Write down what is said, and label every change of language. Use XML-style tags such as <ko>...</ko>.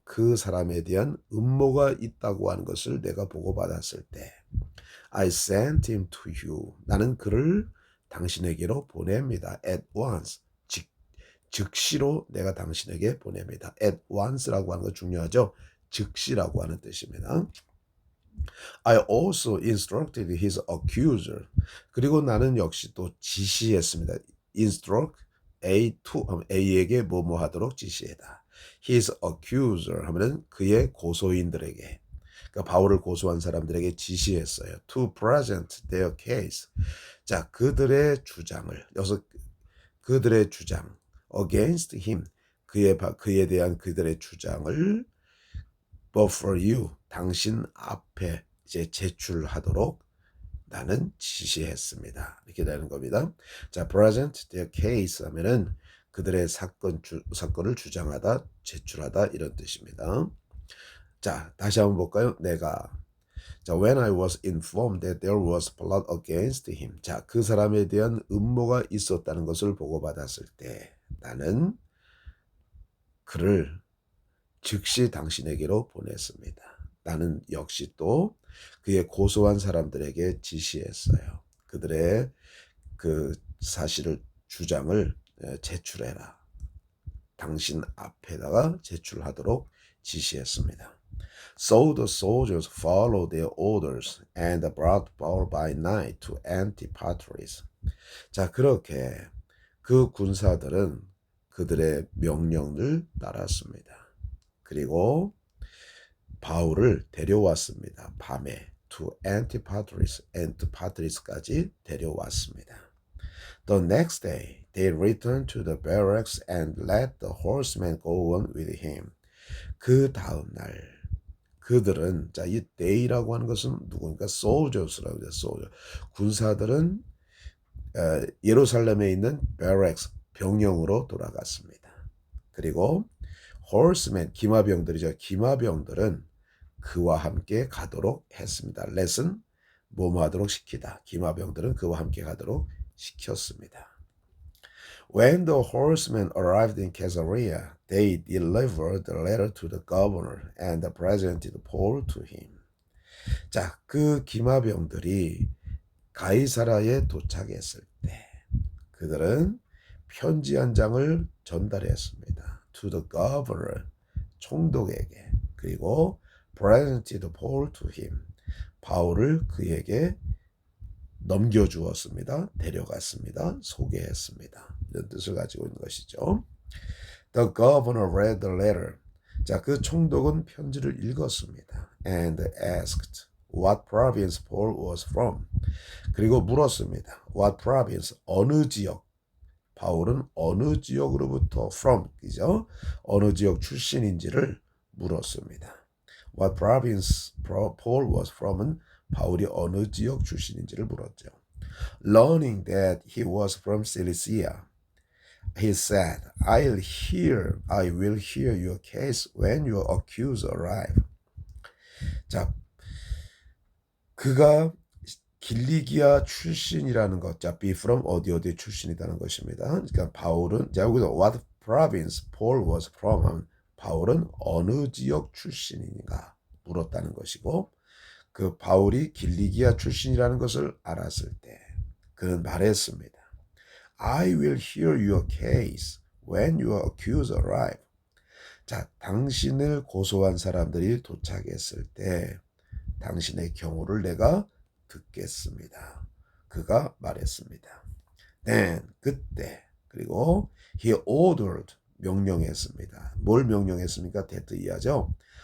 <ko>그 사람에 대한 음모가 있다고 하는 것을 내가 보고받았을 때</ko> <en>I sent him to you.</en> <ko>나는 그를 당신에게로 보냅니다.</ko> <en>At once.</en> <ko>즉시로 내가 당신에게 보냅니다.</ko> <en>At once</en> <ko>라고 하는 거 중요하죠. 즉시라고 하는 뜻입니다.</ko> <en>I also instructed his accuser.</en> <ko>그리고 나는 역시 또 지시했습니다.</ko> <en>Instruct A to A</en> <ko>에게 뭐뭐 하도록 지시했다.</ko> <en>His accuser</en> <ko>하면은 그의 고소인들에게, 그러니까 바울을 고소한 사람들에게 지시했어요.</ko> <en>To present their case.</en> <ko>자, 그들의 주장을 여기서 그들의 주장</ko> <en>against him</en> <ko>그에 대한 그들의 주장을</ko> <en>before you</en> <ko>당신 앞에 이제 제출하도록 나는 지시했습니다. 이렇게 되는 겁니다. 자,</ko> <en>present their case</en> <ko>하면은 그들의 사건을 주장하다, 제출하다 이런 뜻입니다. 자, 다시 한번 볼까요?</ko> <en>자, when I was informed that there was plot against him.</en> <ko>자, 그 사람에 대한 음모가 있었다는 것을 보고받았을 때 나는 그를 즉시 당신에게로 보냈습니다. 나는 역시 또 그의 고소한 사람들에게 지시했어요. 그들의 그 사실을 주장을 제출해라. 당신 앞에다가 제출하도록 지시했습니다.</ko> <en>So the soldiers followed their orders and brought Paul by night to Antipatris.</en> <ko>자, 그렇게 그 군사들은 그들의 명령을 따랐습니다. 그리고 바울을 데려왔습니다. 밤에</ko> <en>to Antipatris</en> <ko>까지 데려왔습니다.</ko> <en>The next day, they returned to the barracks and let the horsemen go on with him.</en> <ko>그 다음 날 그들은 자, 이 day라고 하는 것은 누구니까 soldiers라고 해요. soldier. 군사들은 예루살렘에 있는 barracks 병영으로 돌아갔습니다. 그리고 horsemen 기마병들이죠. 기마병들은 그와 함께 가도록 했습니다. let은 뭐뭐 하도록 시키다. 기마병들은 그와 함께 가도록 시켰습니다.</ko> <en>When the horsemen arrived in Caesarea, they delivered the letter to the governor and presented Paul to him.</en> <ko>자, 그 기마병들이 가이사라에 도착했을 때 그들은 편지 한 장을 전달했습니다.</ko> <en>To the governor,</en> <ko>총독에게. 그리고</ko> <en>presented Paul to him.</en> <ko>바울을 그에게 넘겨주었습니다. 데려갔습니다. 소개했습니다. 이런 뜻을 가지고 있는 것이죠.</ko> <en>The governor read the letter.</en> <ko>자, 그 총독은 편지를 읽었습니다.</ko> <en>And asked what province Paul was from.</en> <ko>그리고 물었습니다.</ko> <en>What province?</en> <ko>어느 지역 바울은 어느 지역으로부터 from, 그죠? 어느 지역 출신인지를 물었습니다.</ko> <en>What province Paul was from</en> <ko>은 바울이 어느 지역 출신인지를 물었죠.</ko> <en>Learning that he was from Cilicia, he said, I will hear your case when your accuser arrive.</en> <ko>자, 그가 길리기아 출신이라는 것, 자,</ko> <en>be from</en> <ko>어디 출신이라는 것입니다. 그러니까 바울은, 자, 여기서</ko> <en>what province Paul was from,</en> <ko>바울은 어느 지역 출신인가 물었다는 것이고, 그 바울이 길리기아 출신이라는 것을 알았을 때 그는 말했습니다.</ko> <en>I will hear your case when your accuser arrive.</en> <ko>자, 당신을 고소한 사람들이 도착했을 때 당신의 경우를 내가 듣겠습니다. 그가 말했습니다.</ko> <en>Then,</en> <ko>그때, 그리고</ko> <en>he ordered,</en> <ko>명령했습니다. 뭘 명령했습니까? that 이하죠.</ko>